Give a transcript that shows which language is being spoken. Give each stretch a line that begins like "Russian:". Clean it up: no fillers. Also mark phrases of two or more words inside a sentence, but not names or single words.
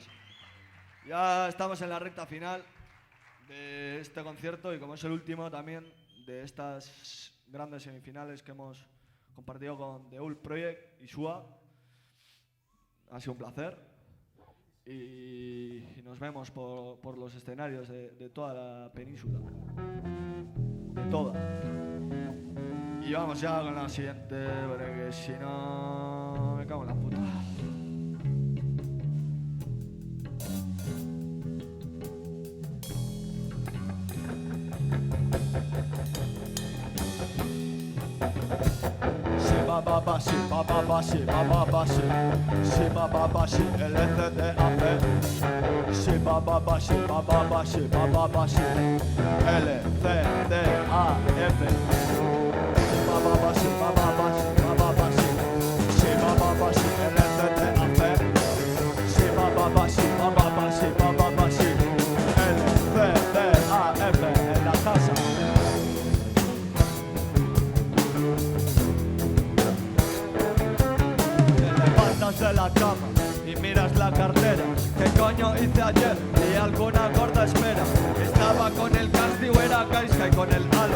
Spanish: Ya estamos en la recta final de este concierto y como es el último también de estas grandes semifinales que hemos compartido con The Old Project y SUA, ha sido un placer y nos vemos por los escenarios de toda la península, de toda. Y vamos ya con la siguiente, porque si no me cago en la puta. Bababashi, bababashi, bababashi, shi bababashi, LCDAP, shi bababashi, bababashi, bababashi, LCDAF, shi bababashi, bababashi, bababashi, shi bababashi, LCDAP, shi bababashi, bababashi, bababashi, LCDAF en la casa. De la cama y miras la cartera. ¿Qué coño hice ayer? Y alguna gorda espera. Estaba con el castigo, era Gaisca y con el halo.